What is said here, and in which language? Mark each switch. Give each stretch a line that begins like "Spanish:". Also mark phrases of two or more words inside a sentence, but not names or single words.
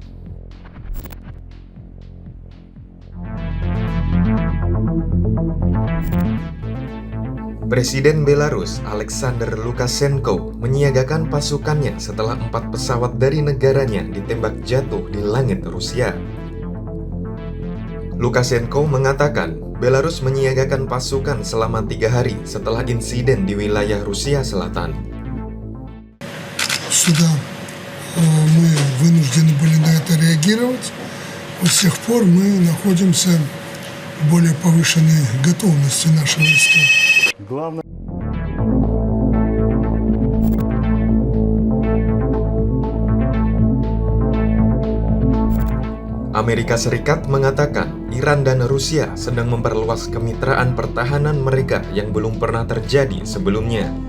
Indonesian: Presiden Belarus, Alexander Lukashenko, menyiagakan pasukannya setelah 4 pesawat dari negaranya ditembak jatuh di langit Rusia. Lukashenko mengatakan Belarus menyiagakan pasukan selama 3 hari setelah insiden di wilayah Rusia Selatan.
Russian: Сюда мы вынуждены были на это реагировать. С тех пор мы находимся в более повышенной готовности нашего войска. Главное.
Indonesian: Amerika Serikat mengatakan Iran dan Rusia sedang memperluas kemitraan pertahanan mereka yang belum pernah terjadi sebelumnya.